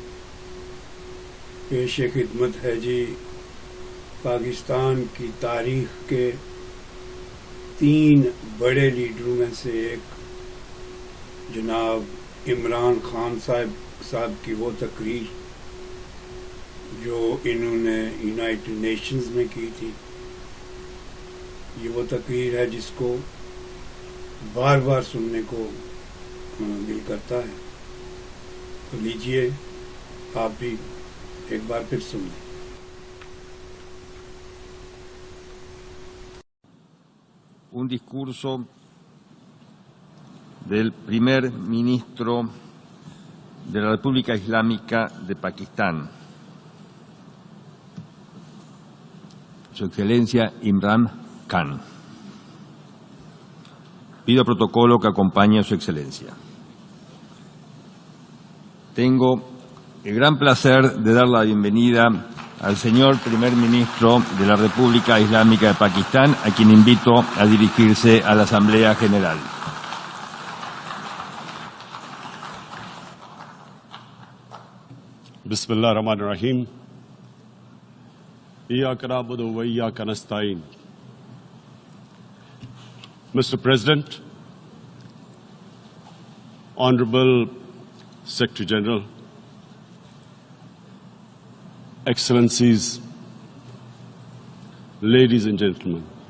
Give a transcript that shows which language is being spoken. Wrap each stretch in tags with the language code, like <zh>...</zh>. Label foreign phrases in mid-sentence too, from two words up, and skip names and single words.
<ur>پیش خدمت ہے جی پاکستان کی تاریخ کے 3 بڑے لیڈروں میں سے ایک جناب عمران خان صاحب کی وہ تقریر جو انہوں نے یونائیٹڈ نیشنز میں کی تھی. یہ وہ تقریر ہے جس کو بار بار سننے کو دل کرتا ہے. تو لیجیے آپ بھی ایک بار پھر سن لیں.</ur> <es>Un discurso del primer ministro de la República Islámica de Pakistán, Su Excelencia Imran Khan. Pido protocolo que acompañe a Su Excelencia. Tengo el gran placer de dar la bienvenida al señor primer ministro de la República Islámica de Pakistán, a quien invito a dirigirse a la Asamblea General.</es> <ar>بسم الله الرحمن الرحيم. إياك نعبد وإياك نستعين.</ar> <en>Mr. President, Honorable Secretary General, Excellencies, ladies and gentlemen,</en>